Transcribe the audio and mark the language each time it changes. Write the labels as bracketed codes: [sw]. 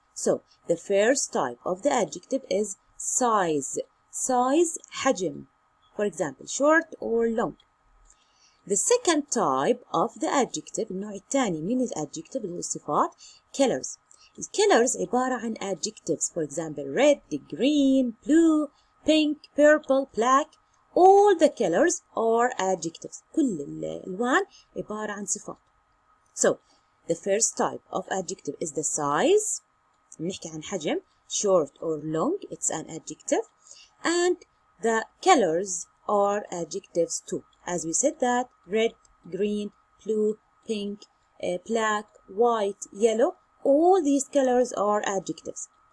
[en] So, the first type of the adjective is size. Size, حجم. For example, short or long. The second type of the adjective, [ar] النوع الثاني من الادجكتيف اللي هو الصفات, [en] colors. [ar] الcolors عبارة عن adjectives. [en] For example, red, green, blue, pink, purple, black. All the colors are adjectives. [ar] كل الألوان عبارة عن صفات. [en] So, the first type of adjective is the size. [ar] نحكي عن حجم. [en] Short or long, it's an adjective. And the colors are adjectives too. As we said that, red, green, blue, pink, black, white, yellow, all these colors are adjectives.